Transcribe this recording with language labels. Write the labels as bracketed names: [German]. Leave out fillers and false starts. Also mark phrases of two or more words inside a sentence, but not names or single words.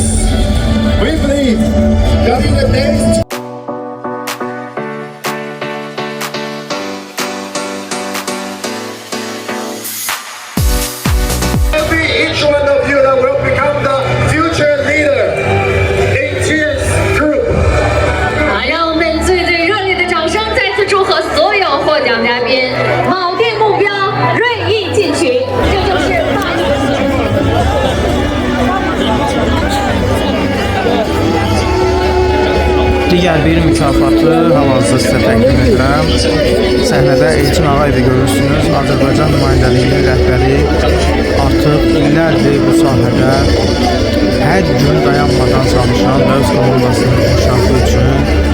[English] We believe that in the next each one of you that will become the future leader in TNS Group. [Chinese] 让我们最热烈的掌声再次祝贺所有获奖嘉宾，铆定目标，锐意进取，这就是大力的支持。 [Azerbaijani] Digər bir mükafatı hal-hazırda sizə təqdim edirəm. Səhnədə Elçin Ağayevi görürsünüz. Azərbaycan nümayəndəliyinin rəhbəri artıq illərdir bu sahədə hər gün dayanmadan çalışan və öz komandasının inkişafı üçün